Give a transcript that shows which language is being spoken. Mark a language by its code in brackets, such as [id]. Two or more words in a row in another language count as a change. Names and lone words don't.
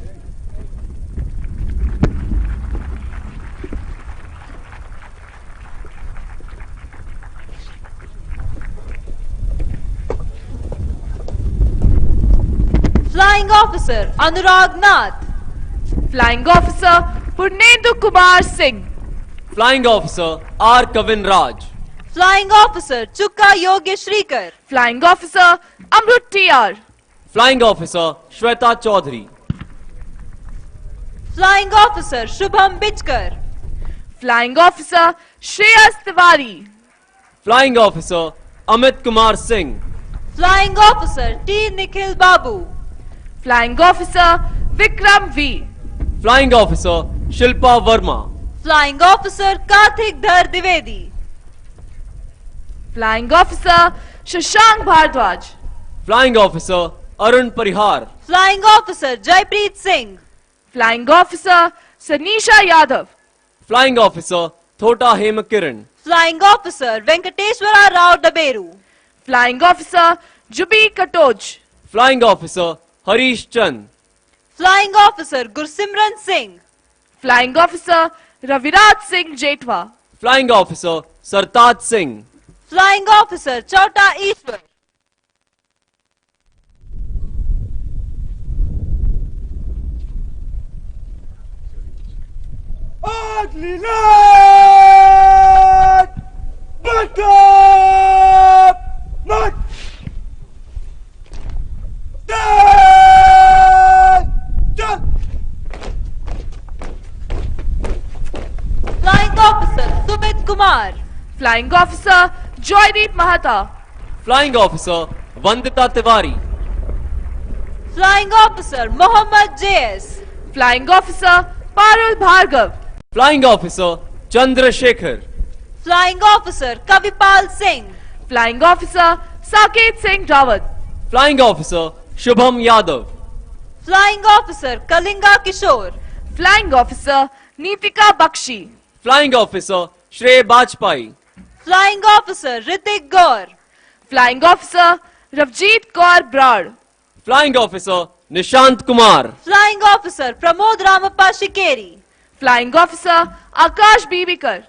[en] Flying Officer Anurag Nath, Flying Officer Purnendu Kumar Singh, Flying Officer R. Kavin Raj, Flying Officer Chukka Yogesh Shrikar, Flying Officer Amrut TR, Flying Officer Shweta Chaudhary, Flying Officer Shubham Bichkar, Flying Officer Shreyas Tiwari, Flying Officer Amit Kumar Singh, Flying Officer T. Nikhil Babu, Flying Officer Vikram V, Flying Officer Shilpa Verma, Flying Officer Karthik Dhar Divedi, Flying Officer Shashank Bhardwaj, Flying Officer Arun Parihar, Flying Officer Jaipreet Singh, Flying Officer Sanisha Yadav, Flying Officer Thota Hemakiran, Flying Officer Venkateshwara Rao Daberu, Flying Officer Jubi Katoj, Flying Officer Harish Chand, Flying Officer Gursimran Singh, Flying Officer Raviraj Singh Jetwa, Flying Officer Sartaj Singh, Flying Officer Chauta Ishwar, [hi] अगली लाइन बैकअप मत चल। [en] Flying Officer Sumit Kumar, Flying Officer Joydeep Mahata, Flying Officer Vandita Tiwari, Flying Officer Mohammad JS, Flying Officer Parul Bhargav, Flying Officer Chandra Shekhar, Flying Officer Kavipal Singh, Flying Officer Saket Singh Rawat, Flying Officer Shubham Yadav, Flying Officer Kalinga Kishore, Flying Officer Neetika Bakshi, Flying Officer Shrey Bajpai, Flying Officer Ritik Gaur, Flying Officer Ravjeet Kaur Brar, Flying Officer Nishant Kumar, Flying Officer Pramod Ramappa Shikeri, Flying Officer Akash Bibikar,